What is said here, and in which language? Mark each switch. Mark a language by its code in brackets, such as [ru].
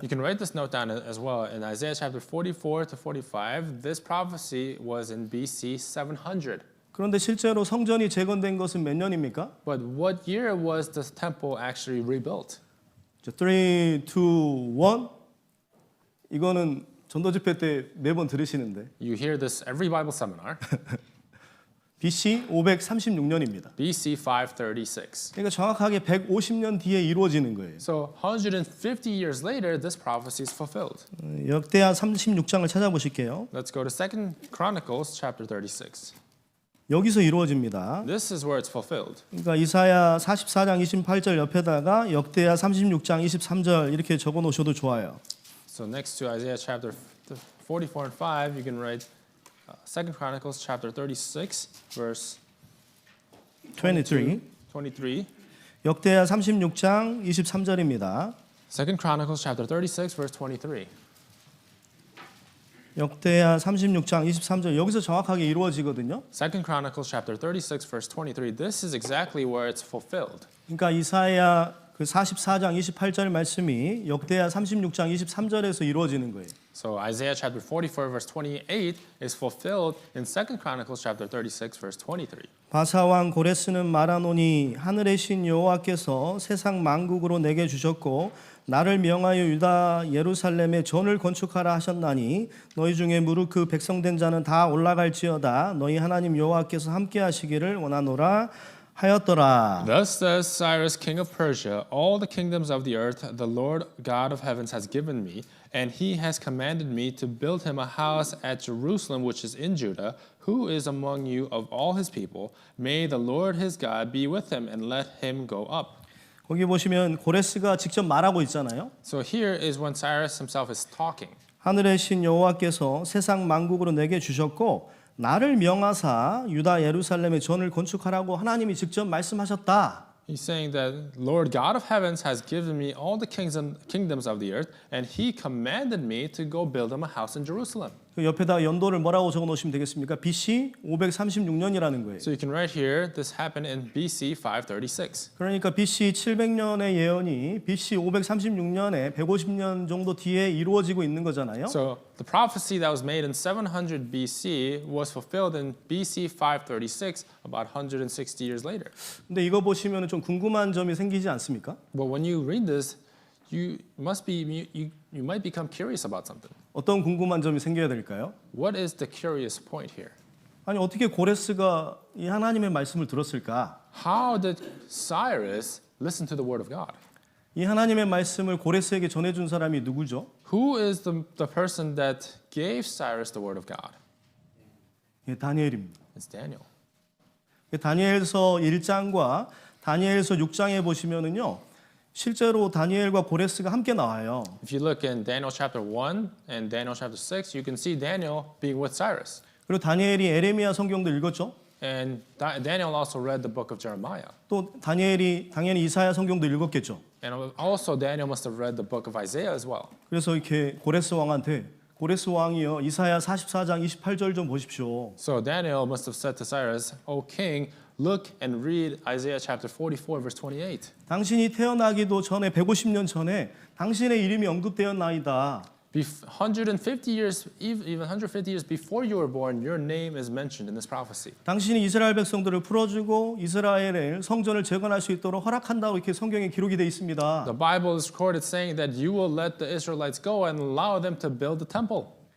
[en] You can write this note down as well. In Isaiah chapter 44 to 45, this prophecy was in BC 700. [ko] 그런데 실제로 성전이 재건된 것은 몇 년입니까? [en] But what year was the temple actually rebuilt? [ko] 3, 2, 1 이거는 전도 집회 때 매번 들으시는데 [en] You hear this every Bible seminar. [ko] BC 536년입니다. [en] BC 536. [ko] 그러니까 정확하게 150년 뒤에 이루어지는 거예요. [en] So 150 years later, this prophecy is fulfilled. [ko] 역대하 36장을 찾아보실게요. [en] Let's go to 2 Chronicles chapter 36. [ko] 여기서 이루어집니다. [en] This is where it's fulfilled. [ko] 그러니까 이사야 44장 28절 옆에다가 역대하 36장 23절 이렇게 적어 놓으셔도 좋아요. [en] So next to Isaiah chapter 44 and 5, you can write 2 Chronicles chapter 36, verse 23. 23. [ko] 역대하 36장 23절입니다. [en] 2 Chronicles chapter 36, verse 23. [ko] 역대하 36장 23절 여기서 정확하게 이루어지거든요. [en] 2 Chronicles chapter 36, verse 23. This is exactly where it's fulfilled. [ko] 그러니까 이사야 그 44장 28절 말씀이 역대하 36장 23절에서 이루어지는 거예요. [en] So Isaiah chapter 44, verse 28 is fulfilled in 2 Chronicles chapter 36, verse 23. [ko] 바사왕 고레스는 말하노니 하늘의 신 여호와께서 세상 만국으로 내게 주셨고 나를 명하여 유다 예루살렘에 전을 건축하라 하셨나니 너희 중에 무릇 그 백성된 자는 다 올라갈지어다 너희 하나님 여호와께서 함께 하시기를 원하노라 하였더라. [en] Thus says Cyrus, king of Persia, all the kingdoms of the earth the Lord God of heavens has given me, and he has commanded me to build him a house at Jerusalem, which is in Judah. Who is among you of all his people? May the Lord his God be with him, and let him go up. [ko] 거기 보시면 고레스가 직접 말하고 있잖아요. [en] So here is when Cyrus himself is talking. [ko] 하늘의 신 여호와께서 세상 만국으로 내게 주셨고 나를 명하사 유다 예루살렘에 전을 건축하라고 하나님이 직접 말씀하셨다. [en] He's saying that Lord God of heavens has given me all the kingdoms of the earth, and he commanded me to go build him a house in Jerusalem. [ko] 그 옆에다 연도를 뭐라고 적어 놓으시면 되겠습니까? BC 536년이라는 거예요. [en] So you can write here, this happened in BC 536. [ko] 그러니까 BC 700년의 예언이 BC 536년에 150년 정도 뒤에 이루어지고 있는 거잖아요. [en] So the prophecy that was made in 700 BC was fulfilled in BC 536, about 160 years later. [ko] 근데 이거 보시면 좀 궁금한 점이 생기지 않습니까? [en] But when you read this, you might become curious about something. [ko] 어떤 궁금한 점이 생겨야 될까요? [en] What is the curious point here? [ko] 아니 어떻게 고레스가 이 하나님의 말씀을 들었을까? [en] How did Cyrus listen to the word of God? [ko] 이 하나님의 말씀을 고레스에게 전해준 사람이 누구죠? [en] Who is the person that gave Cyrus the word of God? [ko] 예, 다니엘입니다. [en] It's Daniel. [ko] 다니엘서 1장과 다니엘서 6장에 보시면은요. 실제로 다니엘과 고레스가 함께 나와요. [en] If you look in Daniel chapter 1 and Daniel chapter 6, you can see Daniel being with Cyrus. [ko] 그리고 다니엘이 에레미야 성경도 읽었죠. [en] And Daniel also read the book of Jeremiah. [ko] 또 다니엘이 당연히 이사야 성경도 읽었겠죠. [en] And also Daniel must have read the book of Isaiah as well. [ko] 그래서 이렇게 고레스 왕한테 고레스 왕이요 이사야 44장 28절 좀 보십시오. [en] So Daniel must have said to Cyrus, O king, look and read Isaiah chapter 44 verse 28. [ko] 당신이 태어나기도 전에 150년 전에 당신의 이름이 언급되었나이다. [en] 150 years, even 150 years before you were born, your name is mentioned in this prophecy. [ko] 당신이 이스라엘 백성들을 풀어주고 이스라엘의 성전을 재건할 수 있도록 허락한다고 이렇게 성경에 기록이 되어 있습니다. [en] The Bible is recorded saying that you will let the Israelites go and allow them to build the temple.